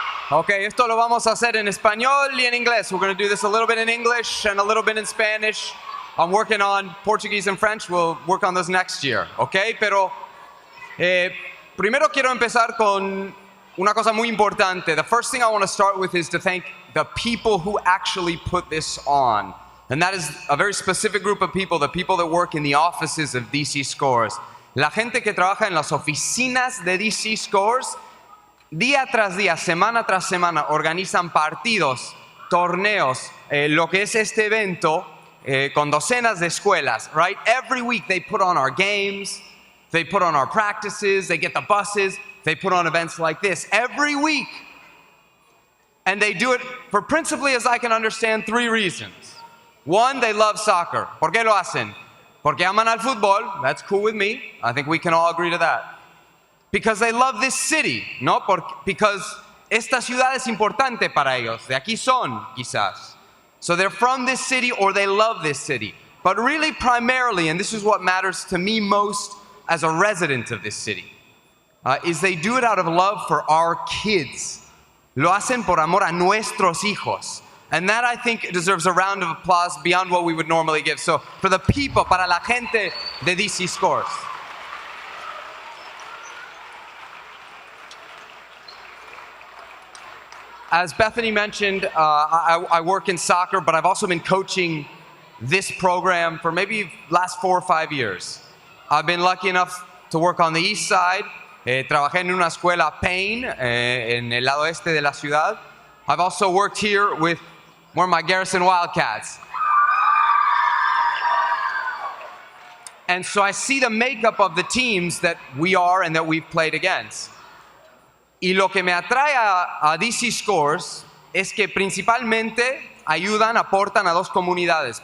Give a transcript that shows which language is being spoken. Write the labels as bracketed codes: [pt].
[es] Okay, esto lo vamos a hacer en español y en inglés. [en] We're going to do this a little bit in English and a little bit in Spanish. I'm working on Portuguese and French. We'll work on those next year, okay? [es] Pero primero quiero empezar con una cosa muy importante. [en] The first thing I want to start with is to thank the people who actually put this on. And that is a very specific group of people, the people that work in the offices of DC Scores. [es] La gente que trabaja en las oficinas de DC Scores, día tras día, semana tras semana, organizan partidos, torneos, lo que es este evento, con docenas de escuelas, [en] right? Every week they put on our games, they put on our practices, they get the buses, they put on events like this every week. And they do it for principally, as I can understand, 3 reasons. One, they love soccer. [es] ¿Por qué lo hacen? Porque aman al fútbol. [en] That's cool with me. I think we can all agree to that. Because they love this city, [es] ¿no? [en] Because [es] esta ciudad es importante para ellos. De aquí son, quizás. [en] So they're from this city or they love this city. But really primarily, and this is what matters to me most as a resident of this city, is they do it out of love for our kids. [es] Lo hacen por amor a nuestros hijos. [en] And that, I think, deserves a round of applause beyond what we would normally give. So, for the people, [es] para la gente de [en] DC Scores. As Bethany mentioned, I work in soccer, but I've also been coaching this program for maybe last 4 or 5 years. I've been lucky enough to work on the east side. [es] Trabajé en una escuela Payne, en el lado este de la ciudad. [en] I've also worked here with one of my Garrison Wildcats. And so I see the makeup of the teams that we are and that we've played against. [es] Y lo que me atrae a DC Scores es que principalmente ayudan, aportan a 2 comunidades.